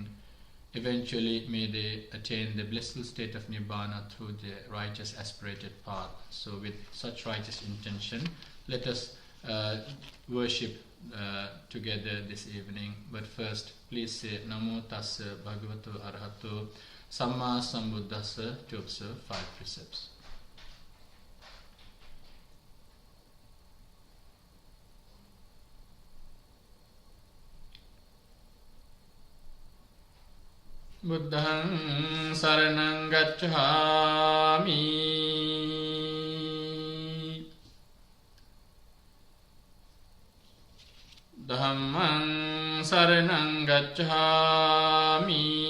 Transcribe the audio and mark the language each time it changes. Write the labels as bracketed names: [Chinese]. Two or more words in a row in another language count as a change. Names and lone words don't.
[English] Eventually, may they attain the blissful state of Nibbana through the righteous aspirated path. So with such righteous intention, let us worship together this evening. But first, please say [Pali] Namo Tassa Bhagavato Arahato Samma Sambuddhassa [English] to observe 5 precepts. [Pali] Buddhaṃ saraṇaṃ gacchāmi, Dhammaṃ saraṇaṃ gacchāmi,